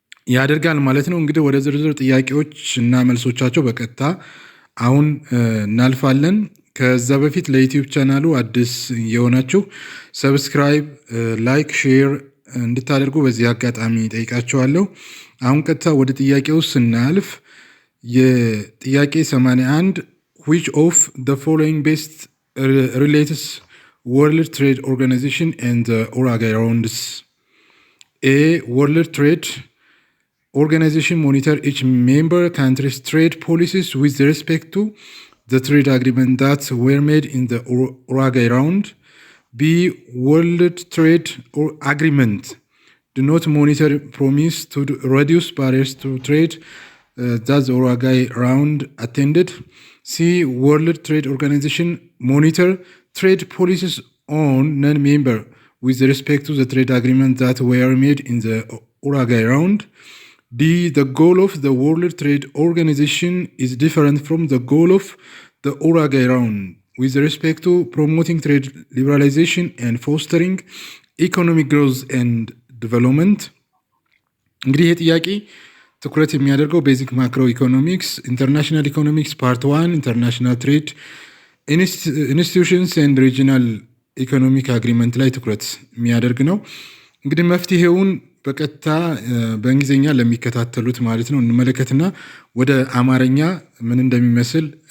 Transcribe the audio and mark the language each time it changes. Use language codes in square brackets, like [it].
[am] ያደርጋል ማለት ነው። እንግዲህ ወደ ዝርዝር ጥያቄዎች እና መልሶቻቸው በቀጥታ አሁን እናልፋለን። ከዛ በፊት ለዩቲዩብ ቻናሉ አዲስ የሆናችሁ ሰብስክራይብ፣ ላይክ፣ ሼር እንድታደርጉ በዚህ አጋጣሚ ጠይቃቸዋለሁ። አሁን ቀጥታ ወደ ጥያቄው ስናልፍ የጥያቄ 81 which of the following best relates World Trade Organization and the Uruguay Rounds? [en] A. World Trade Organization monitor each member country's trade policies with respect to the trade agreement that were made in the Uruguay Round. B. World Trade Agreement do not monitor promise to reduce barriers to trade that the Uruguay Round attended. C. World Trade Organization monitor trade policies on non-member with respect to the trade agreement that were made in the Uruguay Round. D. The goal of the World Trade Organization is different from the goal of the Uruguay Round with respect to promoting trade liberalization and fostering economic growth and development. [am] እንግዲህ ይህ ጥያቄ ትኩረት የሚያደርገው ቤዚክ ማክሮ ኢኮኖሚክስ ኢንተርናሽናል ኢኮኖሚክስ ፓርት 1 ኢንተርናሽናል ትሬድ ኢንስቲትዩሽንስ ኤንድ ሪጂናል ኢኮኖሚክ አግሪመንት ላይ ትኩረት የሚያደርግ ነው። እንግዲህ መፍትሄውን በቀጥታ በእንግሊዝኛ ለሚከታተሉት ማለት ነው እንመለከትና ወደ አማርኛ ምን እንደሚመስል